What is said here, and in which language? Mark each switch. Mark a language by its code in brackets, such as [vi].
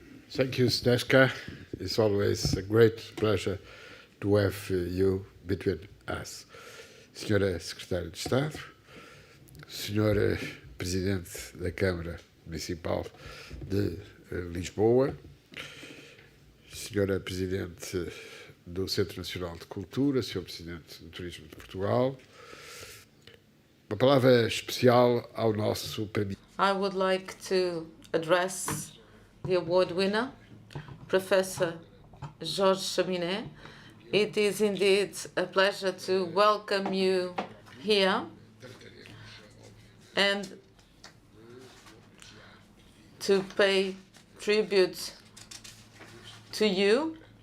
[en] Thank you, Snežka. It's always a great pleasure to have you between us. [pt] Senhora Secretária de Estado, Senhora Presidente da Câmara Municipal de Lisboa, Senhora Presidente do Centre Nacional de Cultura, Senhor Presidente do Turismo de Portugal, uma palavra especial ao nosso premiado. [en] I would like to address the award winner, Professor Jorge Chaminé. It is indeed a pleasure to welcome you here and to pay tribute to you.